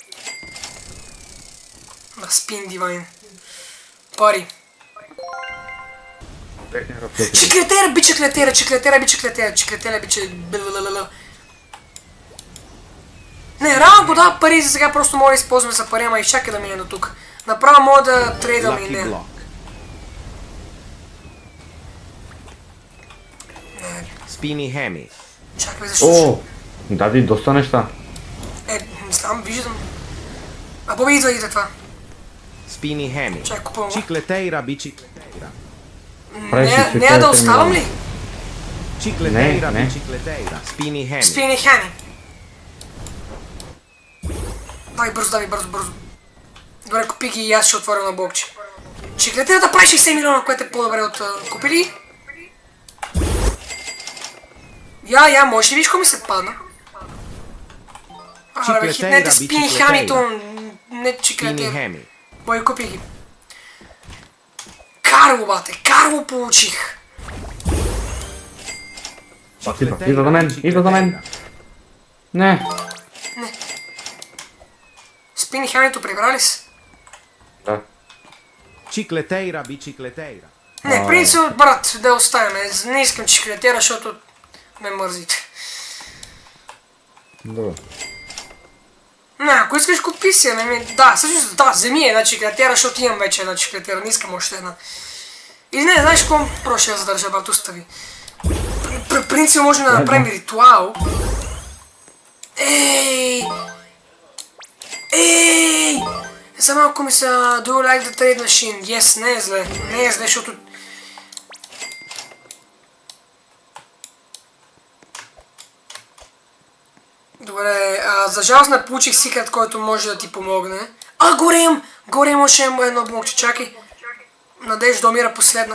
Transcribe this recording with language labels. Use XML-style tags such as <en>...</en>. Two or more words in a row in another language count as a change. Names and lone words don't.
<bg>Spin Divine. Пари. Чеклетера, би чеклетера. Не, рано го дава пари, за сега просто мога да използваме за пари, ама и чакай да мине до тук. Направо мога да трейдаме и Lucky не. Block. Spiny Hammy. Чакай, защо? О, даде доста неща. Не знам, виждам. А Боби идва това. Spiny Hammy. Чакай, купувам го. Chicleteira bicicleteira. Не да оставам ли? Chicleteira Ne. bicicleteira. Spiny Hammy. Spiny Hammy. Давай бързо. Добре, купи ги и аз ще отворя на блокче. Чеклетера да прави 60 милиона, което е по-добре от... Купи ли? Я, може ли виж какво ми се падна? Абе, хитнете спини хамито, не Spini чиклетера. Hemi. Бой, купи ги. Карло, бате, Карло получих. Идва за мен, идва за мен. Не. Спини хамито прибрали се? Да. Cicleteira bicicleteira. Не, принцип, брат, да оставим. Не искам чиклетера, защото ме мързите. Добре. Не, ако искаш купи си, да, всъщност, да, вземи една чиклетера, защото имам вече една чиклетера, не искам още една. И не, знаеш какво? Просто ще я задържа, брат, остави. Принцип може да направим ритуал. Ей! Ей! За малко ми са</bg> <en>do you like the trade machine? Yes,</en> <bg>не е зле. Не е зле, защото... Добре, за жалост не получих секрет, който може да ти помогне. Горем! Горем още едно блокче, чакай. Надежда умира последна.</bg>